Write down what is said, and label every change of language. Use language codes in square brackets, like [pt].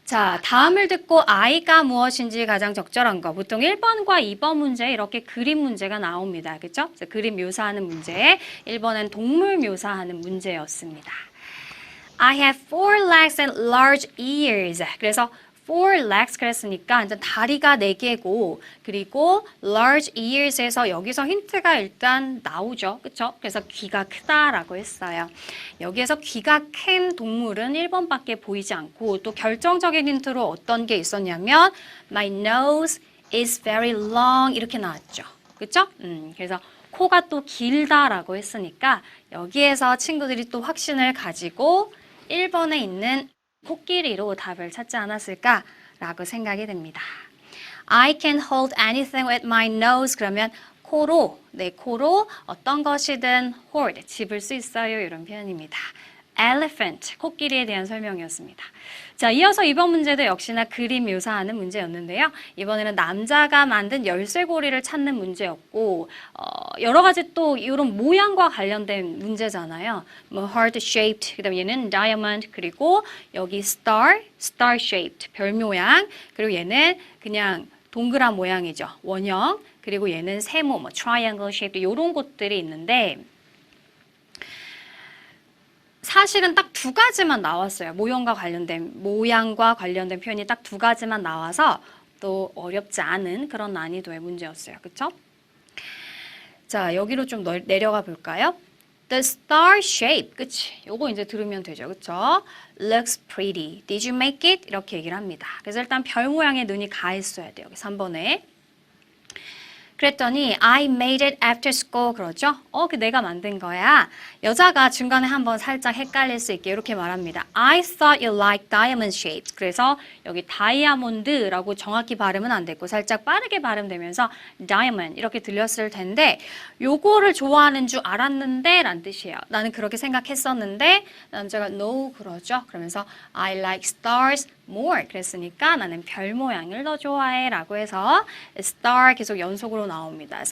[ko] 자, 다음을 듣고 I가 무엇인지 가장 적절한 거. 보통 1번과 2번 문제 이렇게 그림 문제가 나옵니다. 그렇죠? 그림 묘사하는 문제. 1번은 동물 묘사하는 문제였습니다. [en] I have four legs and large ears. [ko] 그래서 four legs 그랬으니까 이제 다리가 4개고 그리고 large ears에서 여기서 힌트가 일단 나오죠. 그렇죠? 그래서 귀가 크다라고 했어요. 여기에서 귀가 큰 동물은 1번밖에 보이지 않고 또 결정적인 힌트로 어떤 게 있었냐면 [en] my nose is very long [ko] 이렇게 나왔죠. 그렇죠? 그래서 코가 또 길다라고 했으니까 여기에서 친구들이 또 확신을 가지고 1번에 있는 코끼리로 답을 찾지 않았을까라고 생각이 됩니다. [en] I can hold anything with my nose. [ko] 그러면 코로, 내 코로 어떤 것이든 hold, 집을 수 있어요. 이런 표현입니다. elephant, 코끼리에 대한 설명이었습니다. 자, 이어서 이번 문제도 역시나 그림 묘사하는 문제였는데요. 이번에는 남자가 만든 열쇠고리를 찾는 문제였고 여러 가지 또 이런 모양과 관련된 문제잖아요. 뭐 heart shaped, 그다음에 얘는 diamond, 그리고 여기 star shaped, 별 모양, 그리고 얘는 그냥 동그란 모양이죠. 원형, 그리고 얘는 세모, 뭐 triangle shaped 이런 것들이 있는데 사실은 딱 2가지만 나왔어요. 모양과 관련된 표현이 딱 2가지만 나와서 또 어렵지 않은 그런 난이도의 문제였어요. 그렇죠? 자, 여기로 좀 내려가 볼까요? [en] The star shape, [ko] 그치? 요거 이제 들으면 되죠. 그쵸? [en] Looks pretty. Did you make it? [ko] 이렇게 얘기를 합니다. 그래서 일단 별 모양의 눈이 가 있어야 돼요. 3번에. 그랬더니 [en] I made it after school [ko] 그러죠? 그 내가 만든 거야. 여자가 중간에 한번 살짝 헷갈릴 수 있게 이렇게 말합니다. [en] I thought you liked diamond shapes. [ko] 그래서 여기 다이아몬드라고 정확히 발음은 안 됐고 살짝 빠르게 발음되면서 diamond 이렇게 들렸을 텐데 요거를 좋아하는 줄 알았는데 라는 뜻이에요. 나는 그렇게 생각했었는데 남자가 no 그러죠? 그러면서 [en] I like stars more [ko] 그랬으니까 나는 별 모양을 더 좋아해 라고 해서 star 계속 연속으로 나옵니다.